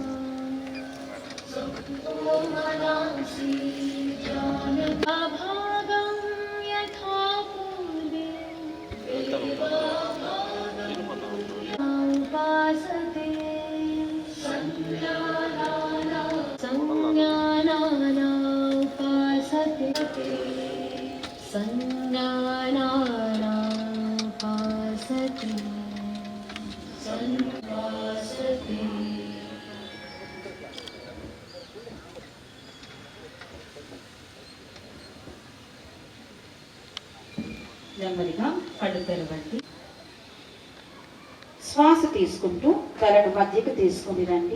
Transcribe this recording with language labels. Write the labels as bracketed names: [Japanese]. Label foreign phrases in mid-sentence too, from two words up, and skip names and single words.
[Sanskrit] संगो मनासि जानता, भागं यथा पूर्वे उपासते संज्ञानाना उपासते संज्ञानाना उपासते संवासते. [Telugu] నెమ్మదిగా కళ్ళు తెరవండి. శ్వాస తీసుకుంటూ తలను మధ్యకు తీసుకుని రండి.